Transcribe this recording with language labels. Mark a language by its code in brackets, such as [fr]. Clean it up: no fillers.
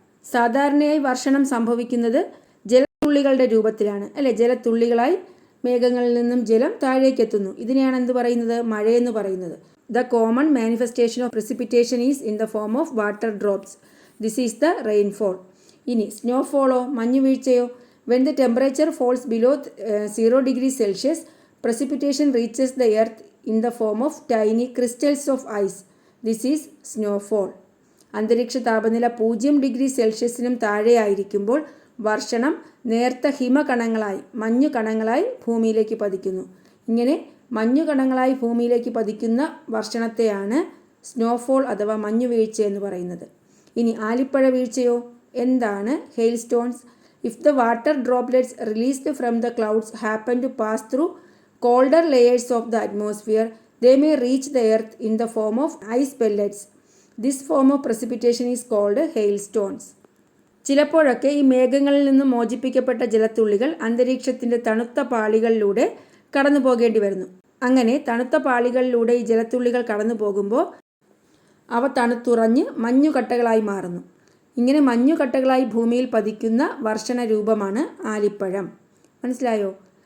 [ml] സാധാരണയായി വർഷണം സംഭവിക്കുന്നത് ജലത്തുള്ളികളുടെ രൂപത്തിലാണ്. അല്ലേ? ജലത്തുള്ളികളായി മേഘങ്ങളിൽ നിന്നും ജലം താഴേക്ക് എത്തുന്നു. ഇതിനെയാണ് എന്ത് പറയുന്നത്? മഴയെന്ന് പറയുന്നത്. [en] The common manifestation of precipitation is in the form of water drops. This is the rainfall. [ml] ഇനി സ്നോഫോളോ, മഞ്ഞുവീഴ്ചയോ? [en] When the temperature falls below 0 degrees Celsius, precipitation reaches the earth in the form of tiny crystals of ice. This is snowfall. [ml] അന്തരീക്ഷ താപനില 0 degree സെൽഷ്യസിനും താഴെയായിരിക്കുമ്പോൾ വർഷണം നേർത്ത ഹിമകണങ്ങളായി, മഞ്ഞുകണങ്ങളായി ഭൂമിയിലേക്ക് പതിക്കുന്നു. ഇങ്ങനെ മഞ്ഞുകണങ്ങളായി ഭൂമിയിലേക്ക് പതിക്കുന്ന വർഷണത്തെയാണ് snowfall അഥവാ മഞ്ഞുവീഴ്ച എന്ന് പറയുന്നത്. ഇനി ആലിപ്പഴ വീഴ്ചയോ? [en] എന്താണ് hail stones? If the water droplets released from the clouds happen to pass through colder layers of the atmosphere, they may reach the earth in the form of ice pellets. This form of precipitation is called hailstones. [ml] ചിലപ്പോഴൊക്കെ ഈ മേഘങ്ങളിൽ നിന്ന് മോചിപ്പിക്കപ്പെട്ട ജലത്തുള്ളികൾ അന്തരീക്ഷത്തിൻ്റെ തണുത്ത പാളികളിലൂടെ കടന്നു പോകേണ്ടി വരുന്നു. അങ്ങനെ തണുത്ത പാളികളിലൂടെ ഈ ജലത്തുള്ളികൾ കടന്നു പോകുമ്പോൾ അവ തണുത്തുറഞ്ഞ് മഞ്ഞുകട്ടകളായി മാറുന്നു. ഇങ്ങനെ മഞ്ഞുകട്ടകളായി ഭൂമിയിൽ പതിക്കുന്ന വർഷണ രൂപമാണ് ആലിപ്പഴം. മനസ്സിലായോ?